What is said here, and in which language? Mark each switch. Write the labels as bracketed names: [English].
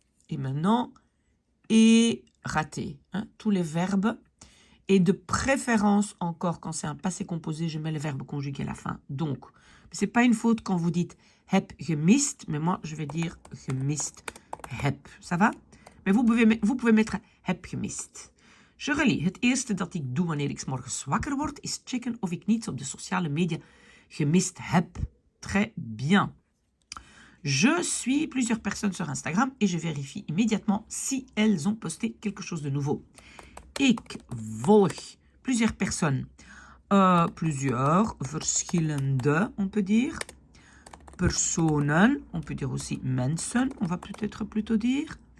[French] Et maintenant, et raté. Hein, tous les verbes. Et de préférence, encore, quand c'est un passé composé, je mets le verbe conjugué à la fin. Donc, c'est pas une faute quand vous dites [Dutch] heb gemist, [French] mais moi, je vais dire [Dutch] gemist heb. [French] Ça va? Mais vous pouvez mettre [Dutch] heb gemist. [French] Je relis. [Dutch] Het eerste dat ik doe wanneer ik 's morgens wakker word, is checken of ik niets op de sociale media gemist heb. [French] Très bien. Je suis plusieurs personnes sur Instagram et je vérifie immédiatement si elles ont posté quelque chose de nouveau. [Dutch] Ik volg [French] plusieurs personnes. Plusieurs, verschillende, on peut dire. Personen, on peut dire aussi mensen, on va peut-être plutôt dire.